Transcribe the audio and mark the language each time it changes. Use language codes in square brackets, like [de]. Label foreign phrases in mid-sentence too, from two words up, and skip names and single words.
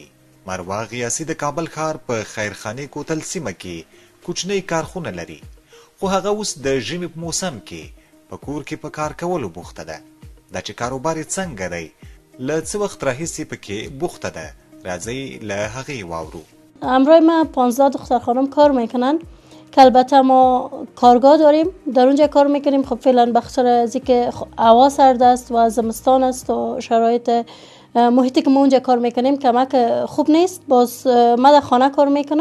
[ps] مروه غیاسي د کابل ښار په خیرخانې کوتل سیمه کې کوچنۍ کارخونه لري، خو هغه اوس د ژمي په موسم کې په کور کې په کار کولو بوخته ده. دا چې کاروبار یې څنګه دی، له څه وخت راهیسې پکې بوخته ده، راځئ له هغې واورو. [fa] همراه من 15 دختر خانم کار میکنن که البته ما کارگاه داریم، در اونجا کار میکنیم. خب فعلا بخاطر از اینکه هوا سرد است و زمستان است و شرایط محیطی که ما اونجا کار میکنیم کمک خوب نیست. باز من در خانه کار میکنم.